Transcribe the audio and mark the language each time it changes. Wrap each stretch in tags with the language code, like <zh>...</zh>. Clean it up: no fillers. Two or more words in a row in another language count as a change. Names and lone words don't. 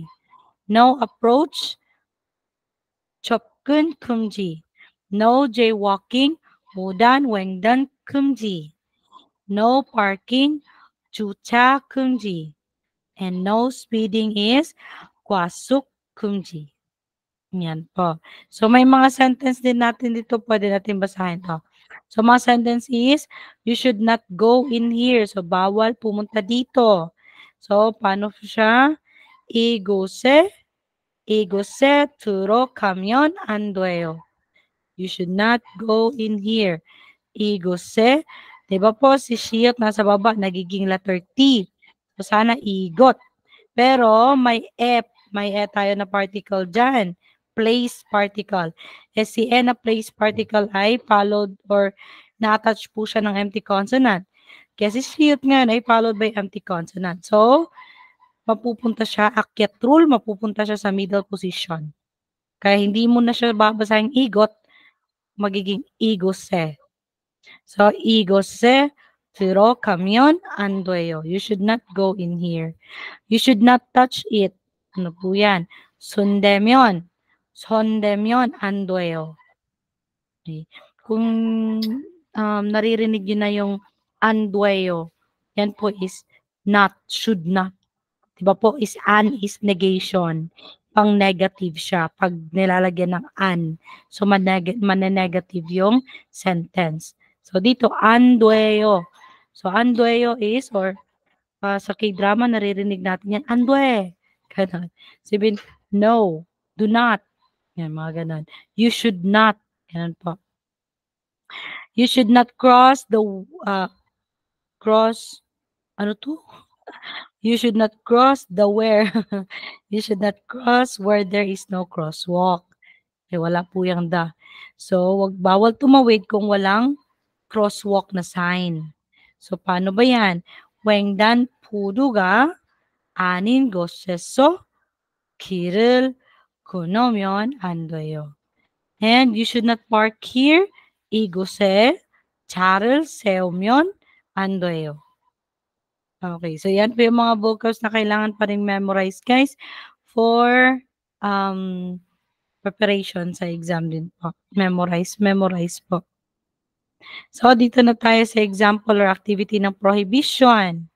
<en>No approach,</en> <ko>접근 금지.</ko> <en>No jaywalking,</en> <ko>무단 횡단 금지.</ko> <en>No parking,</en> <ko>주차 금지.</ko> <en>And no speeding is</en> <ko>과속 금지.</ko> <tl>Yan po. So, may mga sentence din natin dito. Pwede natin basahin to.</tl> <en>So, mga sentence is, you should not go in here.</en> <tl>So, bawal pumunta dito. So, paano siya?</tl> <ko>이곳에 들어가면 안 돼요.</ko> <en>You should not go in here.</en> <ko>이곳에,</ko> <tl>di ba po si Shiot nasa baba, nagiging letter T. So, sana igot. Pero may e tayo na particle dyan.</tl> <en>Place particle.</en> <tl>Si e na</tl> <en>place particle</en> <tl>ay</tl> <en>followed or</en> <tl>na-attach po siya ng empty consonant. Kaya si Shiot nga ay</tl> <en>followed by empty consonant.</en> <tl>So, mapupunta siya, akyat rule, mapupunta siya sa</tl> <en>middle position.</en> <tl>Kaya hindi mo na siya babasahing igot, magiging igose.</tl> <ko>So, igose 들어가면 안 돼요.</ko> <en>You should not go in here. You should not touch it.</en> <tl>Ano po yan?</tl> <ko>손대면 안 돼요.</ko> <tl>Okay. Kung naririnig nyo na yung</tl> <ko>안 돼요,</ko> <tl>yan po</tl> <en>is not, should not.</en> <tl>Diba po</tl> <en>is an is negation.</en> <tl>Pang negative siya pag nilalagyan ng an. So, manenegative yung sentence. So, dito,</tl> <ko>안 돼요.</ko> <tl>So,</tl> <ko>안 돼요</ko> <tl>is, or sa K-drama, naririnig natin yan,</tl> <ko>안 돼.</ko> <tl>Ganon. Sabihin,</tl> <en>no, do not.</en> <tl>Yan, mga ganon.</tl> <en>You should not.</en> <tl>Ganon po.</tl> <en>You should not cross the cross</en> <tl>ano to?</tl> <en>You should not cross the where. You should not cross where there is no crosswalk.</en> <tl>Eh, wala po yung the. So, bawal tumawid kung walang crosswalk na sign. So, paano ba yan?</tl> <ko>횡단 보도가 아닌 곳에서 길을 건너면 안 돼요.</ko> <en>And you should not park here.</en> <ko>이곳에 차를 세우면 안 돼요.</ko> <tl>Okay, so yan po yung mga vocals na kailangan pa rin memorize, guys, for preparation sa exam din po. Memorize po. So, dito na tayo sa</tl> <en>example or activity</en> <tl>ng prohibition.</tl>